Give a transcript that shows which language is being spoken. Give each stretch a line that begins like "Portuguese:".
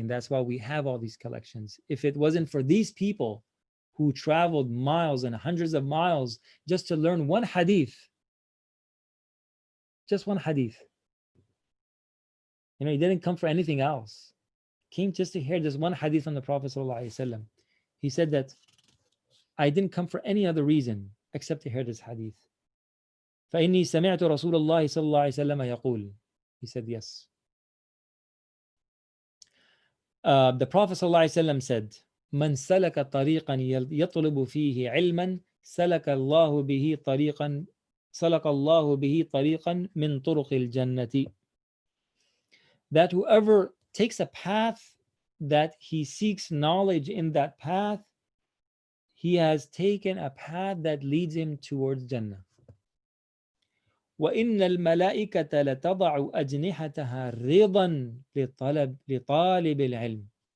English: And that's why we have all these collections. If it wasn't for these people who traveled miles and hundreds of miles just to learn one hadith, just one hadith. He didn't come for anything else. Came just to hear this one hadith from the Prophet ﷺ. He said that I didn't come for any other reason except to hear this hadith.
Arabic: فإني سمعت رسول الله صلى الله عليه وسلم يقول.
English: He said yes. The Prophet ﷺ said,
Arabic: من سلك طريقا يطلب فيه علما سلك الله به طريقا من طرق الجنة.
English: That whoever takes a path that he seeks knowledge in that path, he has taken a path that leads him towards Jannah.
Arabic: وَإِنَّ الْمَلَائِكَةَ لَتَضَعُ أَجْنِحَتَهَا رِضًا لِطَالِبِ الْعِلْمِ.